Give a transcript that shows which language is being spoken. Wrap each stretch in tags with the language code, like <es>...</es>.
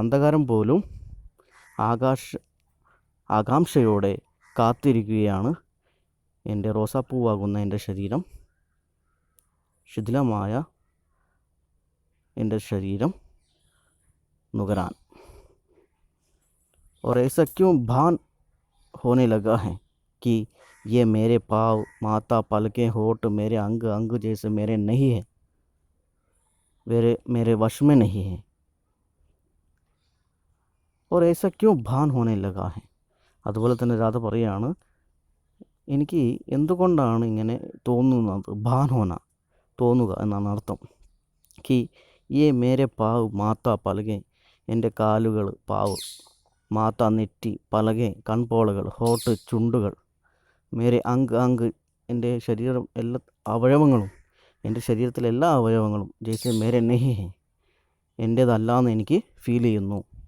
<ml>അന്ധകാരം പോലും ആകാംക്ഷയോടെ കാത്തിരിക്കുകയാണ് എൻ്റെ റോസാപ്പൂവാകുന്ന എൻ്റെ ശരീരം, ശിഥിലമായ എൻ്റെ ശരീരം നുകരാൻ.</ml> <hi>और ऐसा क्यों भान होने लगा है कि ये मेरे पाँव, माथा, पलकें, होठ मेरे अंग अंग जैसे मेरे नहीं है, मेरे वश में नहीं है. और ऐसा क्यों भान होने लगा है,</hi> <ml>അതുപോലെ തന്നെ രാധ പറയാണ്, എനിക്ക് എന്തുകൊണ്ടാണ് ഇങ്ങനെ തോന്നുന്നത്, ഭാനോന തോന്നുക എന്നാണ് അർത്ഥം.</ml> <hi>കി യേ മേരെ പാവ് മാതാ പലകെ,</hi> <ml>എൻ്റെ കാലുകൾ പാവ്, മാതാ നെറ്റി, പലകെ കൺപോളകൾ, ഹോട്ട് ചുണ്ടുകൾ, മേരെ അങ്ക് അങ്ക് എൻ്റെ ശരീരം എല്ലാ അവയവങ്ങളും, എൻ്റെ ശരീരത്തിലെ എല്ലാ അവയവങ്ങളും,</ml> <hi>ജയ്സെ മേരെ നെഹി ഹെ</hi> <ml>എൻ്റേതല്ലാന്ന് എനിക്ക് ഫീൽ ചെയ്യുന്നു.</ml>